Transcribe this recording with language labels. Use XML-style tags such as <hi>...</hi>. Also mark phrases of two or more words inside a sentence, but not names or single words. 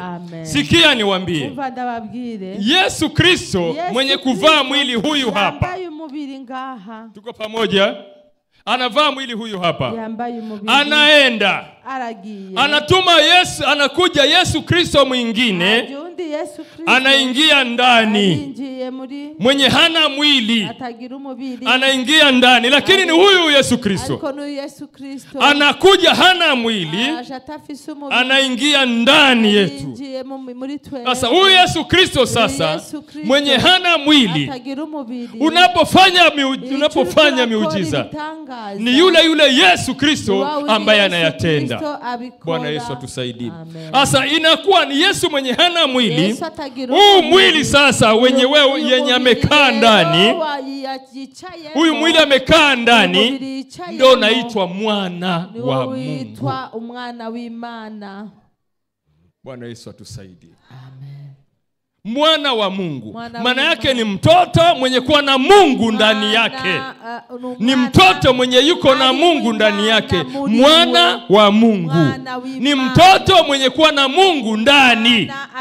<sw>Sikia niwaambie, Yesu Kristo mwenye kuvaa mwili huyu hapa, tuko pamoja, anavaa mwili huyu hapa, anaenda, anatuma Yesu, anakuja Yesu Kristo mwingine, anaingia ndani. mwenye hana mwili</sw> <rn>atagira umubiri</rn> <sw>anaingia ndani, lakini ni huyu Yesu Kristo.</sw> <rn>ariko ni Yesu Kristo</rn> <sw>Anakuja hana mwili,</sw> <rn>aje atafise umubiri</rn> <sw>anaingia ndani yetu.</sw> <rn>yinjiye muri twe.</rn> <sw>Sasa huyu Yesu Kristo sasa Yesu Kristo mwenye hana mwili,</sw> <rn>atagira umubiri</rn> <sw>unapofanya miujiza ni yule Yesu Kristo ambaye anayatenda. Bwana Yesu atusaidie. Sasa inakuwa ni Yesu mwenye hana mwili. Huu mwili sasa wenye wewe yenye amekaa ndani, huyu mwili amekaa ndani, ndio naitwa mwana wa Mungu.</sw> <rn>Umwana w'Imana.</rn> <sw>Bwana Yesu atusaidie. Mwana wa Mungu maana yake ni mtoto mwenye kuwa na Mungu ndani yake. Ni mtoto mwenye yuko na Mungu ndani yake. Mwana wa Mungu ni mtoto mwenye kuwa na Mungu ndani.</sw>